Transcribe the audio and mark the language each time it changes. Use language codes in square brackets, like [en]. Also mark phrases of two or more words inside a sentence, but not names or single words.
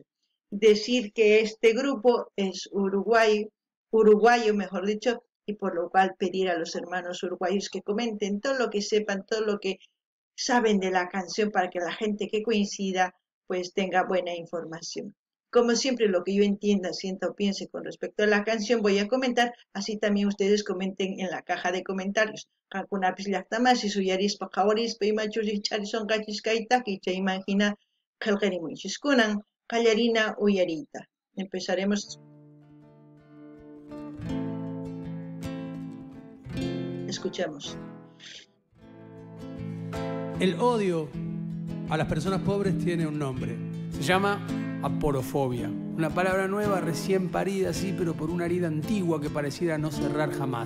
[es] Decir que este grupo es uruguayo mejor dicho, y por lo cual pedir a los hermanos uruguayos que comenten todo lo que sepan, todo lo que saben de la canción para que la gente que coincida pues tenga buena información. Como siempre, lo que yo entienda, sienta o piense con respecto a la canción voy a comentar, así también ustedes comenten en la caja de comentarios. [qu] Qankunapis llaqtamasi suyarispa qhawarispa imachus charisonqachisqaytaki chaymanta qillqirimunchis kunan qallarina uyariyta. [es] Empezaremos. Escuchemos. El odio a las personas pobres tiene un nombre. Se llama aporofobia. Una palabra nueva, recién parida, sí, pero por una herida antigua que pareciera no cerrar jamás.